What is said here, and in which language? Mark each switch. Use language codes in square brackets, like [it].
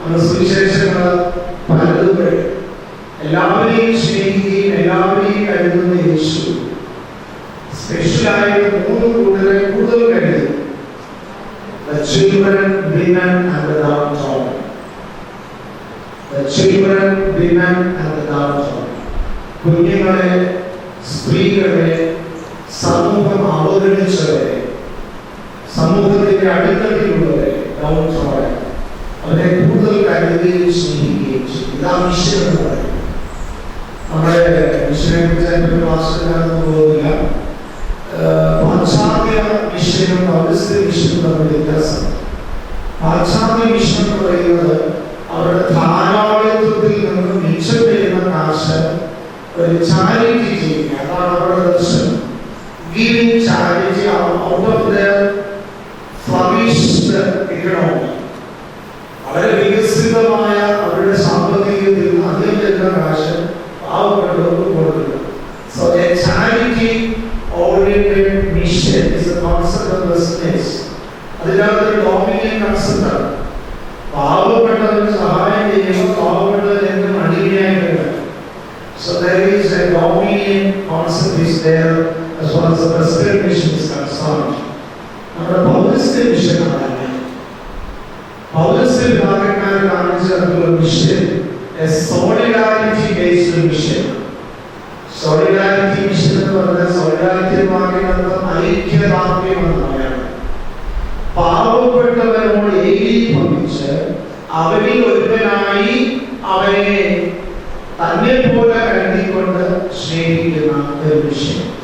[ml] സുവിശേഷങ്ങൾ പലതും എല്ലാവരെയും സ്നേഹിക്കുകയും എല്ലാവരെയും കരുതുന്ന യേശു സ്പെഷ്യലായിട്ട് 3 കൂട്ടരെ കൂടുതൽ കരുതി. [en] The children, women and the downtrodden. The children, women and the downtrodden. [ml] കുഞ്ഞുങ്ങളെ, സ്ത്രീകളെ, സമൂഹം അവഗണിച്ചവരെ, സമൂഹത്തിന്റെ അടിത്തട്ടിലുള്ളവരെ, downtrodden, അവരെ കൂടുതൽ കരുതുകയും സ്നേഹിക്കുകയും ചെയ്യും. ഇതാ മിഷൻ എന്ന് പറയുന്നത്. നമ്മുടെ മിഷനെ കുറിച്ച് ക്ലാസ്സിലാണെന്ന് പോകുന്നില്ല. പാശ്ചാത്യ മിഷനും പൗരസ്ത്യ മിഷനും തമ്മിൽ വ്യത്യാസമാണ്. പാശ്ചാത്യ മിഷൻ എന്ന് പറയുന്നത് അവരുടെ ധാരാളിത്വത്തിൽ നിന്ന് മിച്ചം വരുന്ന കാശ് ഒരു ചാരിറ്റി ചെയ്യുക, അതാണ് അവരുടെ ദർശനം. [en] giving charity out of their flourished economy, [ml] വളരെ വികസിതമായ അവരുടെ സാമ്പത്തികത്തിൽ അധികം വരുന്ന കാശ് പാവപ്പെട്ടവർക്ക് കൊടുക്കുക. [en] So a charity oriented mission is a concept of business. [ml] അതിനകത്ത് ഡോമിനിയൻ കൺസെപ്റ്റ് ആണ്. പാവപ്പെട്ടവർക്ക് സഹായം ചെയ്യുമ്പോൾ പാവപ്പെട്ടവരെന്തും അടിമയായിട്ടുണ്ട്. [en] So there is a Dominion concept is there as far as the Presbyterian mission is concerned. [ml] നമ്മുടെ പൗരസ്ത്യ മിഷൻ ആണ്. പൗരസ്ത്യ വിഭാഗക്കാർ കാണിച്ചിട്ടുള്ള mission [en] a solidarity based mission. [ml] Solidarity mission എന്ന് പറഞ്ഞാൽ solidarity വാക്കിനർത്ഥം ഐക്യദാർഢ്യം എന്നാണ്. പാവപ്പെട്ടവരോട് ഏകീഭവിച്ച് അവരിൽ ഒരുവനായി അവനെ തന്നെ പോലെ കരുതിക്കൊണ്ട് സ്നേഹിക്കുന്ന ഒരു മിഷൻ.